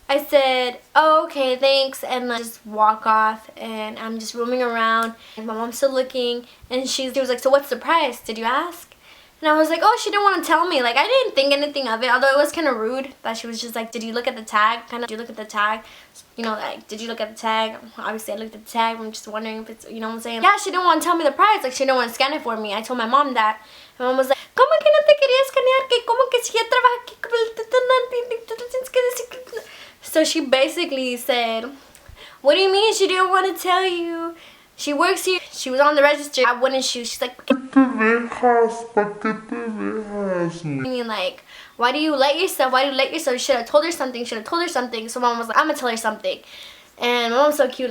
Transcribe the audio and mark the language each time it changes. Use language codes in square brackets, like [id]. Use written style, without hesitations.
[en] I said, oh, okay, thanks, and I just walk off, and I'm just roaming around, and my mom's still looking, and she was like, so what's the price? Did you ask? And I was like, oh, she didn't want to tell me. Like, I didn't think anything of it, although it was kind of rude that she was just like, did you look at the tag? Did you look at the tag? You know, like, did you look at the tag? Obviously, I looked at the tag. I'm just wondering if it's, you know what I'm saying? Yeah, she didn't want to tell me the price. Like, she didn't want to scan it for me. I told my mom that. My mom was like, [es] ¿cómo que no te quería escanear? Que ¿Cómo que si ya trabaja aquí? [en] So she basically said, what do you mean she didn't want to tell you? She works here. She was on the register. I wouldn't shoot. She's like, I mean, like, why do you let yourself? You should have told her something. So mom was like, I'm gonna tell her something. And my mom's so cute.